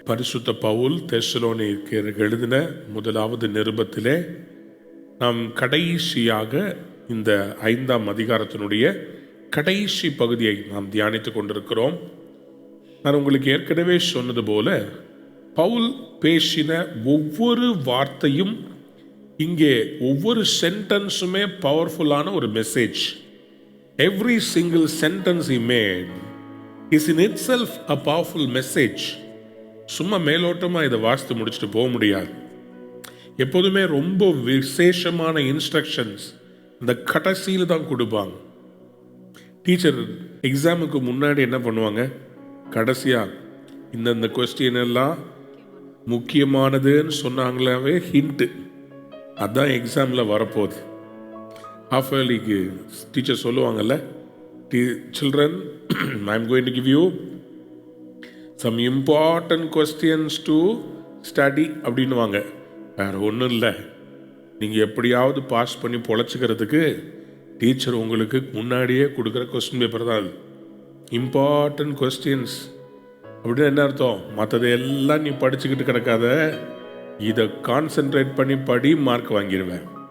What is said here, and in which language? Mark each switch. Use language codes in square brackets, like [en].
[ta] பரிசுத்த பவுல் தெசலோனிக்கேயருக்கு எழுதின முதலாவது நிருபத்திலே நாம் கடைசியாக இந்த 5ஆம் அதிகாரத்தினுடைய கடைசி பகுதியை நாம் தியானித்துக் கொண்டிருக்கிறோம். நான் உங்களுக்கு ஏற்கனவே சொன்னது போல பவுல் பேசின ஒவ்வொரு வார்த்தையும், இங்கே ஒவ்வொரு சென்டென்ஸுமே பவர்ஃபுல்லான ஒரு message. [en] Every single sentence he made is in itself a powerful message. [ta] சும்மா மேலோட்டமாக இதை வாசித்து முடிச்சுட்டு போக முடியாது. எப்போதுமே ரொம்ப விசேஷமான இன்ஸ்ட்ரக்ஷன்ஸ் இந்த கடைசியில் தான் கொடுப்பாங்க. டீச்சர் எக்ஸாமுக்கு முன்னாடி என்ன பண்ணுவாங்க, கடைசியாக இந்த கொஸ்டின் எல்லாம் முக்கியமானதுன்னு சொன்னாங்களாவே ஹிண்ட்டு, அதுதான் எக்ஸாமில் வரப்போகுது. ஹாஃப் இயர்லிக்கு டீச்சர் சொல்லுவாங்கல்ல, [en] children, I'm going to give you some important questions to study [ta] அப்படின்னுவாங்க. வேறு ஒன்றும் இல்லை, நீங்கள் எப்படியாவது பாஸ் பண்ணி பொழைச்சிக்கிறதுக்கு டீச்சர் உங்களுக்கு முன்னாடியே கொடுக்குற கொஸ்டின் பேப்பர் தான் அது. இம்பார்ட்டன்ட் கொஸ்டின்ஸ் அப்படின்னு என்ன அர்த்தம்? மற்றது எல்லாம் நீ படிச்சுக்கிட்டு கிடக்காத, இதை கான்சென்ட்ரேட் பண்ணி படி, மார்க் வாங்கிடுவேன்.